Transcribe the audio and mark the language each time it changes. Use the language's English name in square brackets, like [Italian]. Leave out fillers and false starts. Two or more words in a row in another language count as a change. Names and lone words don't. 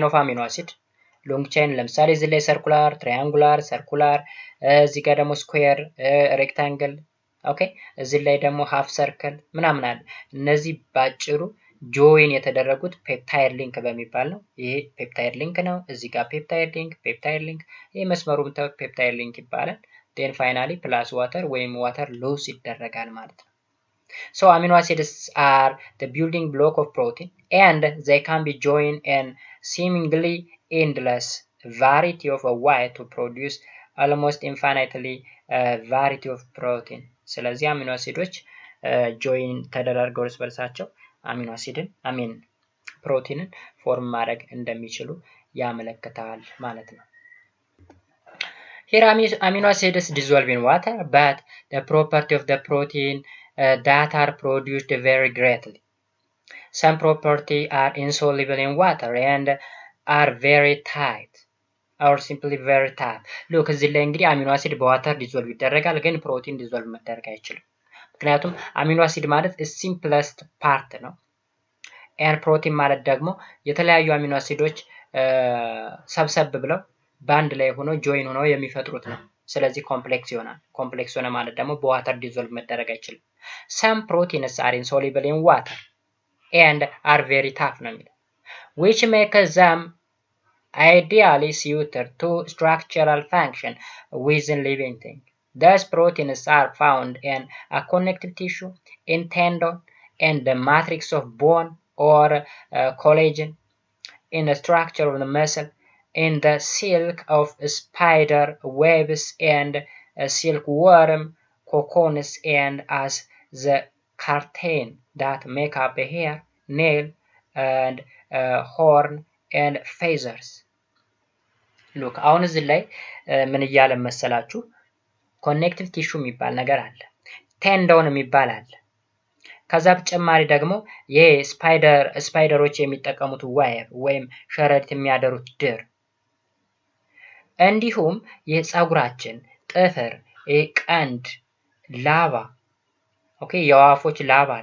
[English] of amino acid long chain [Amharic] ለምሳሌ እዚህ ላይ [English] circular, triangular, circular፣ [Amharic] እዚህ ጋር ደግሞ [English] square, rectangle, okay [Amharic] እዚህ ላይ ደግሞ [English] ሃፍ ሰርክል [Amharic] ምናምን አለ። እነዚህ ባጭሩ ጆይን የተደረጉት [English] peptide link [Amharic] በሚባል ነው። ይሄ [English] peptide link [Amharic] ነው። እዚህ ጋር [English] peptide link [Amharic] ይሄ መስመሩ ብታዩት [English] peptide link ይባላል። then finally plus water ወይም water loss [Amharic] ይደረጋል ማለት ነው። [English] So amino acids are the building block of protein and they can be joined in seemingly endless variety of a way to produce almost infinitely variety of protein. ስለዚህ amino acids [Amharic] ጆይን ተደራርገው እርስ በርሳቸው [English] amino acid protein form [Amharic] ማድረግ እንደሚችሉ ያመለክታል ማለት ነው። [English] Here amino acids dissolve in water, but the property of the protein that are produced vary greatly. Some property are insoluble in water and are very tight or simply very tight. [Amharic] Look እዚህ ላይ እንግዲህ አሚኖ አሲድ በዋተር ዲዞልቭ ይደረጋል፣ ግን ፕሮቲን ዲዞልቭ መደረግ አይችልም። ምክንያቱም አሚኖ አሲድ ማለት [English] simplest part [Amharic] ነው። [English] and protein [Amharic] ማለት ደግሞ የተለያዩ አሚኖ አሲዶች ሰብሰብ ብለው ባንድ ላይ ሆኖ ጆይን ሆኖ የሚፈጥሩት ነው። ስለዚህ ኮምፕሌክስ ይሆናል። ኮምፕሌክስ ሆነ ማለት ደግሞ በዋተር ዲዞልቭ መደረግ አይችልም። [English] Some proteins are insoluble in water and are very tough [Amharic] ነው የሚለው [English] which makes them ideally suited to structural function within living things. Thus proteins are found in a connective tissue, in tendon, in the matrix of bone or collagen, in the structure of the muscle, in the silk of spider webs and silkworm cocoons, and as the curtain that make up a hair, nail, and horn and feathers. [Amharic] Look አሁን እዚህ ላይ ምን እያለ መሰላችሁ? [English] connective tissue [Amharic] የሚባል ነገር አለ፣ ቴንዶን የሚባል አለ። ከዛ በተጨማሪ ደግሞ ይሄ ስፓይደሮች የሚጠቀሙት ዋየር ወይም ሸረሪት የሚያደሩት ድር፣ እንዲሁም የፀጉራችን ጥፍር፣ ቀንድ፣ ላባ፣ ኦኬ የዋፎች ላባ አለ።